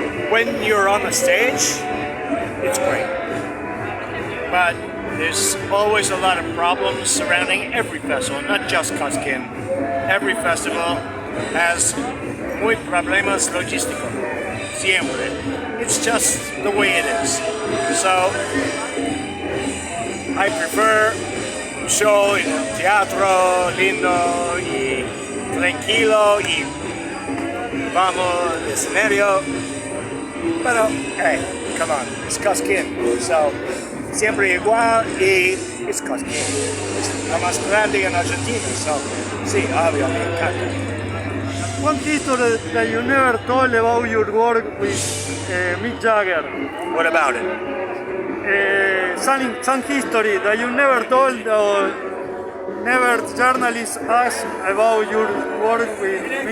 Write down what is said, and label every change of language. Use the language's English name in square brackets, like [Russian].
[English] when you're on the stage, it's great. But there's always a lot of problems surrounding every festival, not just Cosquín. Every festival has [Spanish] muy problemas logísticos. Siempre. It's just the way it is. [English] So I prefer [Spanish] un show en un teatro lindo y tranquilo y vamos al escenario. Pero, [English] hey, come on, it's Cosquín. So [Spanish] siempre igual y es Cosquín. Es la más grande en Argentina. [English] So, [Spanish] sí, obvio, me encanta. [English] One history that you never told about your work with Mick Jagger. What about it? Some history that you never told or never journalists asked about your work with Mick